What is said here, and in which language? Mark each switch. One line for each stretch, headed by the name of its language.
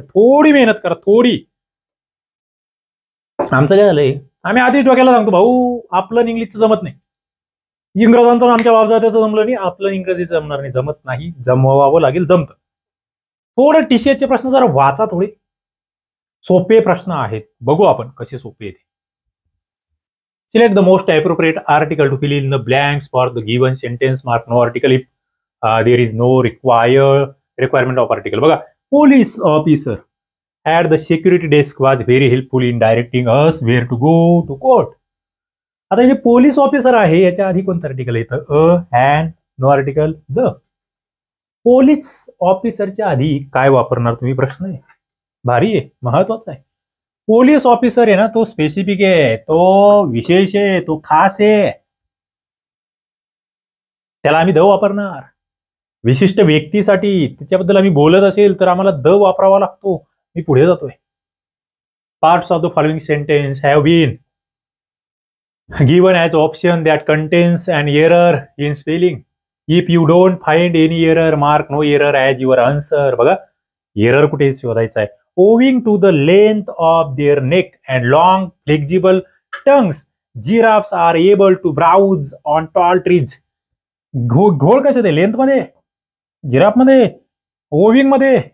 Marathi: थोडी मेहनत करा, थोडी. आमचं काय झालंय, आम्ही आधीच डोक्याला सांगतो, भाऊ आपलं इंग्लिशचं जमत नाही. इंग्रजांचं आमच्या बापजात्याचं जमलं नाही, आपलं इंग्रजीचं जमणार नाही. जमत नाही, जमवावं लागेल. जमतं. थोडं टीसीएसचे प्रश्न जरा वाचा, थोडे सोपे प्रश्न आहेत. बघू आपण कसे सोपे आहेत.
English: Select the most appropriate article to fill in the blanks for the given sentence. Mark no article if there is no requirement of article. बघा, police officer at the security desk was very helpful in directing us where to go to court.
Marathi: आता हे police officer आहे, याच्या आधी कोणतं article येतं?
English: And no article the.
Marathi: Police ऑफिसरच्या आधी काय वापरणार तुम्ही? प्रश्न आहे, भारी आहे, महत्वाचा आहे. पोलीस ऑफिसर आहे ना, तो स्पेसिफिक आहे, तो विशेष आहे, तो खास आहे. त्याला आम्ही द वापरणार. विशिष्ट व्यक्तीसाठी त्याच्याबद्दल आम्ही बोलत असेल तर आम्हाला द वापरावा लागतो. मी पुढे जातोय.
English: Parts of the following sentence have been given as option that contains an error in spelling. If you don't find any error, mark no error as your answer.
Marathi: बघा, एरर कुठे शोधायचा आहे?
English: Owing to the length of their neck and long flexible tongues, giraffes are able to browse on tall trees.
Marathi: घोळ कशात आहे? Length मध्ये, giraffe मध्ये, owing मध्ये.